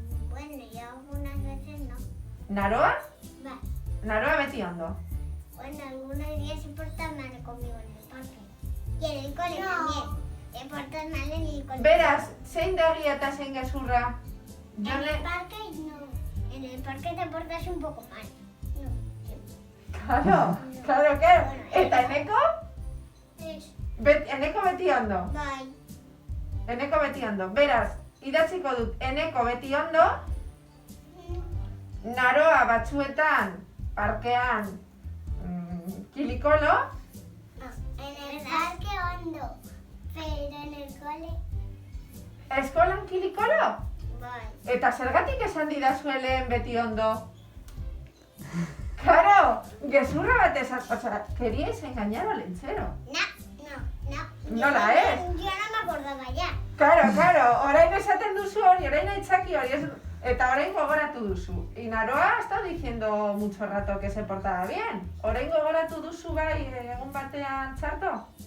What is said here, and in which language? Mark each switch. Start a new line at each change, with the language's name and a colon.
Spanish: Bueno, yo algunas veces no.
Basque: Naroa? Naroa beti ondo?
Spanish: Bueno, algunos días se portan mal conmigo en el parque. Y en el cole también. Se portan mal en el cole.
Basque: Beraz, zein da egia eta zein gezurra?
Spanish: En el parque no. En el parque te portas un poco mal.
Basque: Claro. Eta Eneko? Eneko beti ondo? Bai. Eneko beti ondo. Beraz, idatziko dut Eneko beti ondo, Naroa batzuetan, parkean, kilikolo.
Spanish: En el parque ondo, pero en el cole...
Basque: Eskolan kilikolo? Bai. Eta zergatik esan didazuelen beti ondo? Claro, gezurra bat esan,
Spanish: queríais engañar al Lentzero. No.
Basque: Nola ez?
Spanish: Yo no me acordaba ya.
Basque: Claro, orain esaten duzu hori, orain aitzaki hori, eta orain gogoratu duzu.
Spanish: Y Naroa ha estado diciendo mucho rato que se portaba bien.
Basque: Orain gogoratu duzu bai egun batean txarto?